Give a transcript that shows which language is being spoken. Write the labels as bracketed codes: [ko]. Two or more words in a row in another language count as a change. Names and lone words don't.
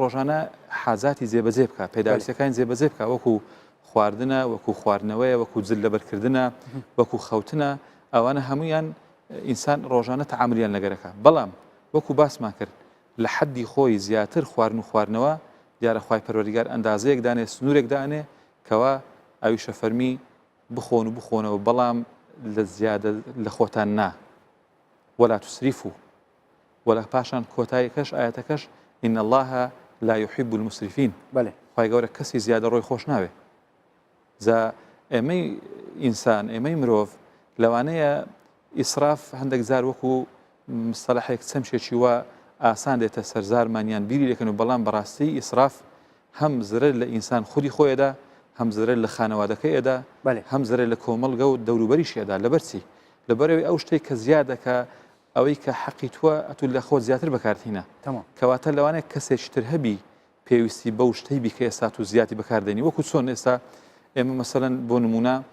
[ckb] ڕۆژانە حاجاتی جێبەجێ بکە پێداویستەکانی جێبەجێ بکە وەکو خواردنە وەکو خواردنەوەیە وەکو جل لەبەرکردنە وەکو خەوتنە ئەوانە هەمویان ئینسان ڕۆژانە تەعاملیان لەگەرەکە بەڵام وەکو باسمان کرد لە حەدی خۆی زیاتر خواردن و خواردنەوە دیارە خوای پەروەردگار ئەندازەیەک دانێ سنوورێک دانێ کەوا ئەویشە فەرمی بخۆن و بخۆنەوە بەڵام لە زیادە لە خۆتان نا [ar] ولا تسرفوا [ckb] ولا پاشان کۆتاییەکەش ئاەتەکەش [ar] إن الله لا يحب [ckb] المسرفين خوای گەورە کەسی زیادە ڕۆی خۆش ناوێ زا ئێمەی ئینسان ئێمەی مرۆڤ لەوانەیە ئیسراف هەندێک جار وەکو مستەلەحێک چەمشێکی وە ئاسان دێتە سەرزارمانیان بیری دەکەن و بەڵام بەڕاستی ئیسراف هەم زرە لە ئینسان خودی خۆیەدا هەم زرە لە خانەوادەکەیەدا هەم زرە لە کۆمەڵگە و دەوروبەریشیەدا لەبەرچی لەبەرەوەی ئەو شتێک کە زیادەکە ئەوەی کە حەقی تووە ئەتو لە خۆت زیاتر بەکارتینە کەواتە لەوانەیە کەسێکی تر هەبی پێویستی بەو شتەی بیکە ئێستا و زیاتی بەکاردێنی وەکو چۆن ئێستا ئێمە مەسەلەن بۆ نمونە